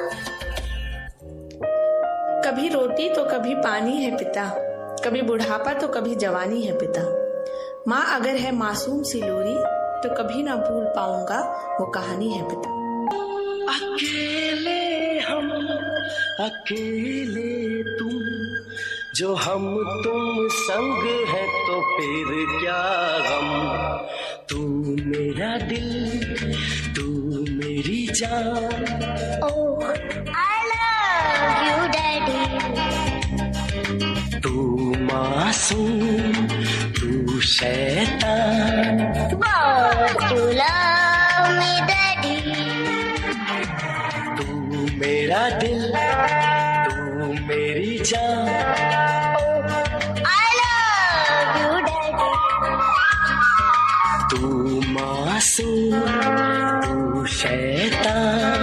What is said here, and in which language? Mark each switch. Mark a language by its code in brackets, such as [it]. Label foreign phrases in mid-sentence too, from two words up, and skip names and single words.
[hi] कभी रोटी तो कभी पानी है पिता, कभी बुढ़ापा तो कभी जवानी है पिता। माँ अगर है मासूम सी लोरी तो कभी ना भूल पाऊंगा वो कहानी है पिता। अकेले हम अकेले तुम, जो हम तुम संग है तो फिर क्या गम। तू मेरा दिल तू मेरी जान, [en] Oh I love you daddy. [hi] तू मासूम तू शैतान, [en] But you love me डैडी। [hi] तू मेरा दिल तू मेरी जान, [en] I love you डैडी। [hi] तू मासूम तू शैतान,